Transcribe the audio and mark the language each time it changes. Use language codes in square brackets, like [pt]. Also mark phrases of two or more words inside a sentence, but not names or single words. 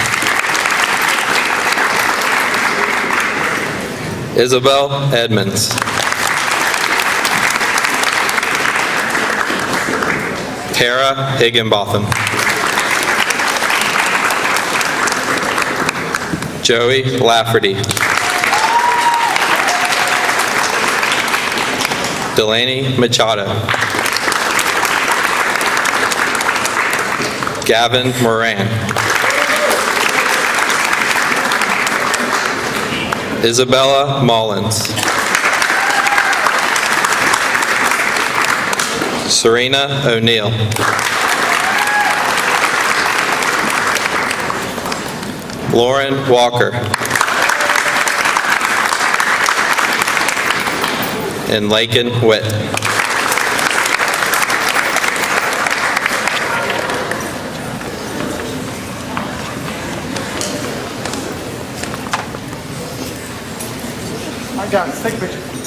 [en] Isabel Edmonds. Tara Higginbotham. Joey Lafferty. Delaney Machado. Gavin Moran. Isabella Mullins. Serena O'Neill. Lauren Walker. And Lakin Witt. Guys, take a picture.